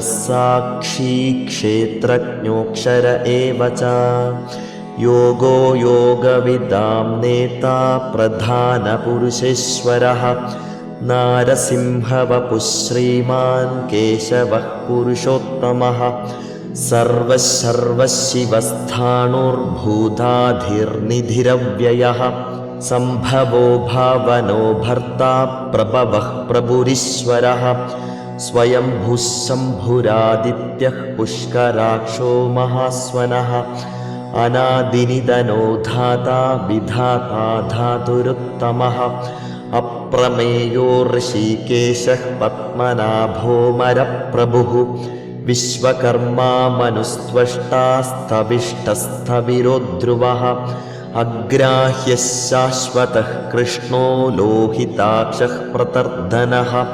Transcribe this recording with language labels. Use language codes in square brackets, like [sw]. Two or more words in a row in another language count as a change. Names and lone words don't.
[sa] साक्षी क्षेत्रज्ञोऽक्षर एव च योगो योगविदां नेता प्रधानपुरुषेश्वरः नारसिंहवपुः श्रीमान् केशवः पुरुषोत्तमः सर्वशिवस्थाणुर्भूताधिर्निधिरव्ययः सम्भवो भावनो भर्ता प्रभवः प्रभुरीश्वरः स्वयंभुः शम्भुरादित्यः पुष्कराक्षो महास्वनः अनादिनितनो धाता विधाता धातुरुत्तमः अप्रमेयो ऋषिकेशः पद्मनाभोमरप्रभुः विश्वकर्मा मनुस्त्वष्टा स्थविष्टस्थविरो ध्रुवः अग्राह्यः शाश्वतः कृष्णो लोहिताक्षः प्रतर्द्धनः